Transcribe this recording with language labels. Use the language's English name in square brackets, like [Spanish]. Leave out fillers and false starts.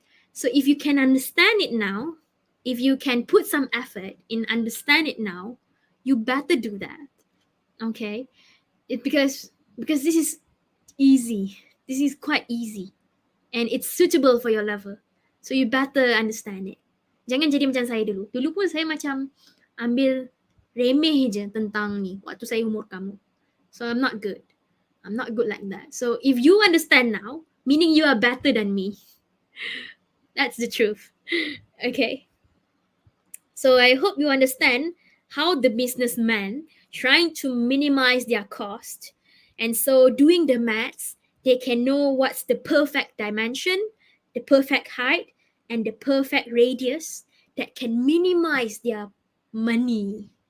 [English] So, if you can understand it now, if you can put some effort in understand it now, you better do that. Okay? Because this is easy. This is quite easy. And it's suitable for your level. So you better understand it. [Malay] Jangan jadi macam saya dulu. Dulu pun saya macam ambil remeh je tentang ni waktu saya umur kamu. [English] So I'm not good. I'm not good like that. So if you understand now, meaning you are better than me. That's the truth. Okay. So I hope you understand how the businessman trying to minimize their cost. And so doing the maths, they can know what's the perfect dimension, the perfect height, and the perfect radius that can minimize their money.